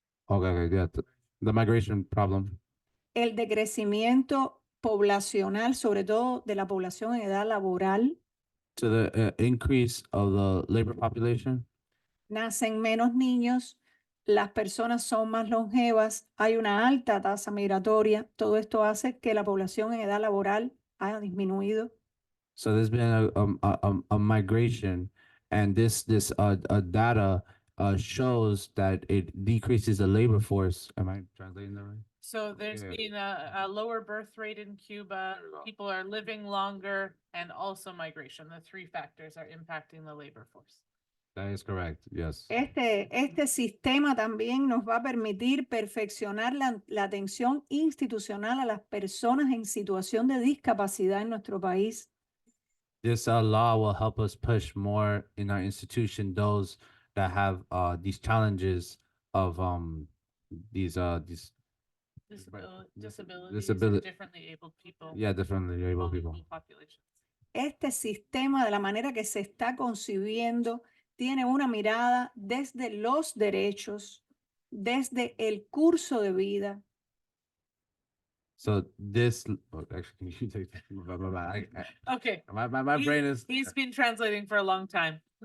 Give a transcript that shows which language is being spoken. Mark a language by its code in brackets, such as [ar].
[en] Okay, yeah, the migration problem. [es] el decrecimiento poblacional, sobre todo de la población en edad laboral. [en] To the increase of the labor population. [es] Nacen menos niños, las personas son más longevas, hay una alta tasa migratoria. Todo esto hace que la población en edad laboral haya disminuido. [en] So there's been a migration, and this data shows that it decreases the labor force. Am I translating that right? So there's Yeah. been a lower birth rate in Cuba, people are living longer, and also migration. The three factors are impacting the labor force. That is correct. Yes. [es] Este sistema también nos va a permitir perfeccionar la atención institucional a las personas en situación de discapacidad en nuestro país. [en] This law will help us push more in our institution those that have these challenges of these Disabilities, or Disabili- differently abled people. yeah, differently able people. vulnerable populations. [es] Este sistema, de la manera que se está concibiendo, tiene una mirada desde los derechos, desde el curso de vida, [en] So this, oh, actually, you take that. Okay. My He's- brain is. He's been translating for a long time.